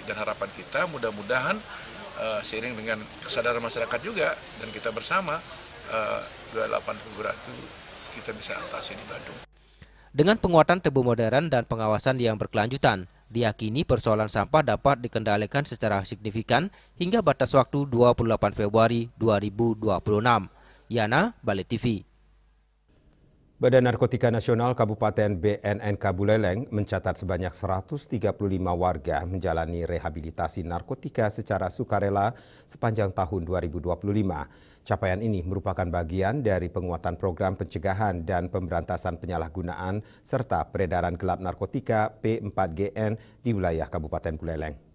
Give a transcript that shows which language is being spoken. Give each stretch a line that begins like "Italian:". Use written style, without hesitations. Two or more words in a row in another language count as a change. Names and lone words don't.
Indonesian: Dan harapan kita mudah-mudahan seiring dengan kesadaran masyarakat juga dan kita bersama 28 Februari itu kita bisa atasi di Badung. Dengan penguatan tubuh modern dan pengawasan yang berkelanjutan, diyakini persoalan sampah dapat dikendalikan secara signifikan hingga batas waktu 28 Februari 2026. Yana, Bali TV. Badan Narkotika Nasional Kabupaten BNNK Buleleng mencatat sebanyak 135 warga menjalani rehabilitasi narkotika secara sukarela sepanjang tahun 2025. Capaian ini merupakan bagian dari penguatan program pencegahan dan pemberantasan penyalahgunaan serta peredaran gelap narkotika P4GN di wilayah Kabupaten Buleleng.